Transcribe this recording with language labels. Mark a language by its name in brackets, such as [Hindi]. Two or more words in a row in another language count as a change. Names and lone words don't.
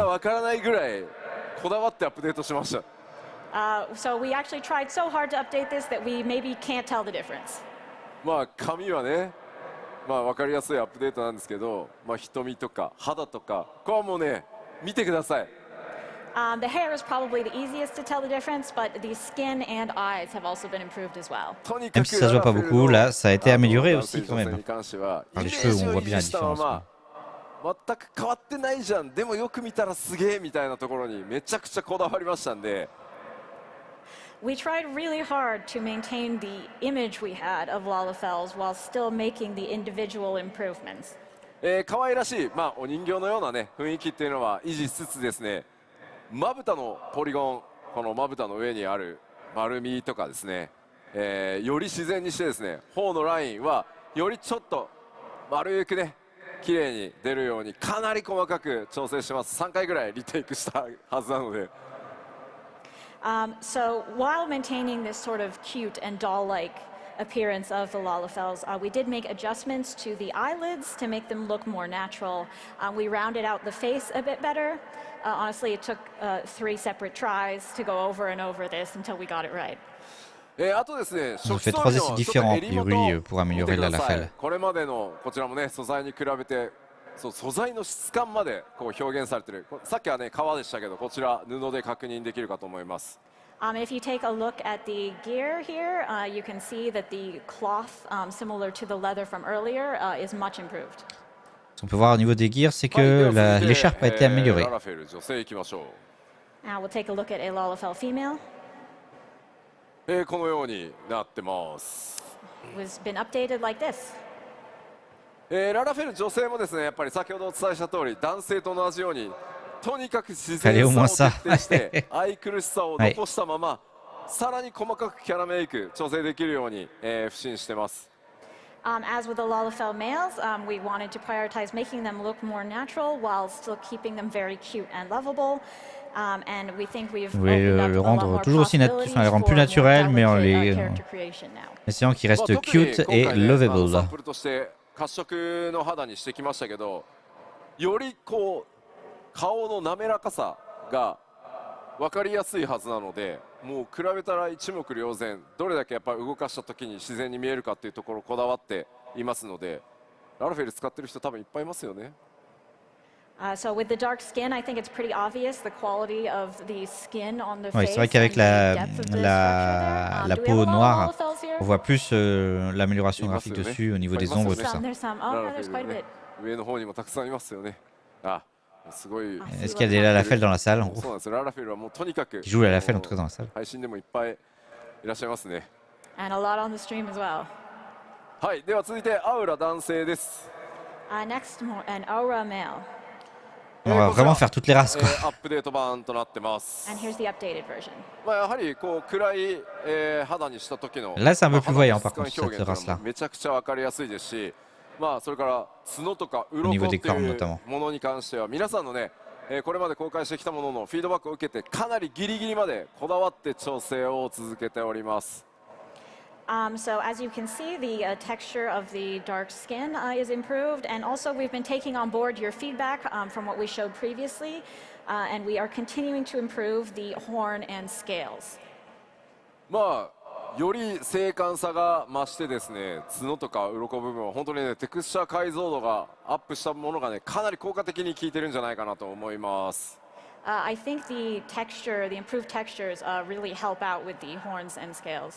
[Japanese] がわからないぐらいこだわってアップデートしました。 [English] So we actually tried so hard to update this that we maybe can't tell the difference. [Japanese] 髪はね、わかりやすいアップデートなんですけど、瞳とか肌とか、これはもうね、見てください。 [English] The hair is probably the easiest to tell the difference, but the skin and eyes have also been improved as well. [Japanese] とにか [French] Même [Japanese] く [French] si ça se voit pas beaucoup, là, ça a été amélioré [Japanese] 男 [French] aussi [Japanese] 性 [French] quand [Japanese] 女性 [French] même. [Japanese] に関しては、 [French] Par [Japanese] イ [French] les [Japanese] メ [French] cheveux, [Japanese] ージ [French] on [Japanese] を [French] voit [Japanese] 維 [French] bien la [Japanese] 持したま [French] différence. [Japanese] ま、全く変わってないじゃん、でもよく見たらすげえみたいなところにめちゃくちゃこだわりましたんで。 [English] We tried really hard to maintain the image we had of Lalafels while still making the individual improvements. [Japanese] 可愛らしい、お人形のようなね雰囲気っていうのは維持しつつですね、まぶたのポリゴン、このまぶたの上にある丸みとかですね、より自然にしてですね、頬のラインはよりちょっと丸くね綺麗に出るようにかなり細かく調整してます。3回ぐらいリテイクしたはずなので。 [English] So while maintaining this sort of cute and doll-like appearance of the Lalafels, we did make adjustments to the eyelids to make them look more natural. We rounded out the face a bit better. Honestly, it took 3 separate tries to go over and over this until we got it right. [Japanese] あとですね、 [French] Ils ont [Japanese] 初期 [French] fait [Japanese] 装 [French] trois [Japanese] 備 [French] essais [Japanese] のちょっと [French] différents, a [Japanese] 襟元 [French] priori, pour [Japanese] 見 [French] améliorer [Japanese] てく [French] la [Japanese] ださい。 [French] Lafelle. [Japanese] これまでのこちらもね素材に比べて素材の質感までこう表現されてる。さっきはね革でしたけど、こちら布で確認できるかと思います。 [English] If you take a look at the gear here, you can see that the cloth, similar to the leather from earlier, is much improved. [French] Ce qu'on peut voir au niveau des gears, c'est que l'écharpe a été améliorée. [Japanese] ララフェル女性行きましょ [English] Now we'll take a look at a Lalafell female. [Japanese] う。このようになってます。 [English] It was been updated like this. [Japanese] ララフェル女性もですね、やっぱり先ほどお伝えした通り男性と同じようにとにかく自 [French] Fallait [Japanese] 然 [French] au moins [Japanese] さを [French] ça. [Japanese] 徹底して愛くるしさを残したまま、さらに細かくキャラメイク調整できるように、不審してます。 [English] As with the Lalafell males, we wanted to prioritize making them look more natural while still keeping them very cute and lovable. And we think we've [French] Oui, [English] opened up [French] le [English] a lot [French] rendre [English] more [French] toujours aussi [English] possibilities [French] enfin, les rendre plus [English] for more [French] naturels, mais en [English] delicate, [French] les [English] character creation now. [French] essayant qu'ils restent [Japanese] 特に [French] cute [Japanese] 今 [French] et [Japanese] 回ね、 [French] lovable. [Japanese] サンプルとして褐色の肌にしてきましたけど、よりこう顔の滑らかさが分かりやすいはずなので、もう比べたら一目瞭然、どれだけやっぱり動かした時に自然に見えるかっていうところをこだわっていますので、ララフェル使ってる人多分いっぱいいますよね。 [English] So with the dark skin, I think it's pretty obvious the quality of the skin on the [French] Oui, [English] face. [French] c'est vrai qu'avec [English] and the depth of the structure there. [French] la [English] Do we [French] peau [English] have a lot of [French] noire, [English] Lalafels here? [French] on voit plus l'amélioration Il graphique passe, mais- dessus au niveau des il passe, ombres et mais- tout ça. [English] There's some. [Japanese] ラ [English] Oh, [Japanese] ラ [English] yeah, [Japanese] フェ [English] there's [Japanese] ル [English] quite a [Japanese] ね [English] bit. [Japanese] 上の方にもたくさんいますよね。すごい。 [French] Est-ce qu'il y a des Lalafell dans la salle, en [Japanese] そう [French] gros? [Japanese] なんですよ。ララフェルはもうとにかく [French] Qui jouent la Lafelle en tout cas dans la salle. [Japanese] 配信でもいっぱいいらっしゃいますね。 [English] And a lot on the stream as well. [Japanese] はい、では続いてアウラ男性です。 [English] Next, an aura male. [French] On va vraiment faire toutes les races, quoi. [Japanese] アップデート版となってます。 [English] And here's the updated version. [Japanese] やはりこう暗い、肌にした時の [French] Là, c'est un peu plus voyant, [Japanese] 肌 [French] par [Japanese] の [French] contre, [Japanese] 質感表現 [French] cette race-là. [Japanese] めちゃくちゃ分かりやすいですし、 まあそれから角とか [French] Au niveau [Japanese] 鱗っ [French] des [Japanese] て [French] cornes [Japanese] いう [French] notamment. [Japanese] ものに関しては皆さんのね、これまで公開してきたもののフィードバックを受けてかなりギリギリまでこだわって調整を続けております。 [English] So as you can see, the texture of the dark skin is improved, and also we've been taking on board your feedback from what we showed previously, and we are continuing to improve the horn and scales. [Japanese] まあより精悍さが増してですね、角とか鱗部分は本当にねテクスチャ解像度がアップしたものがねかなり効果的に効いてるんじゃないかなと思います。 [English] I think the texture, the improved textures, really help out with the horns and scales.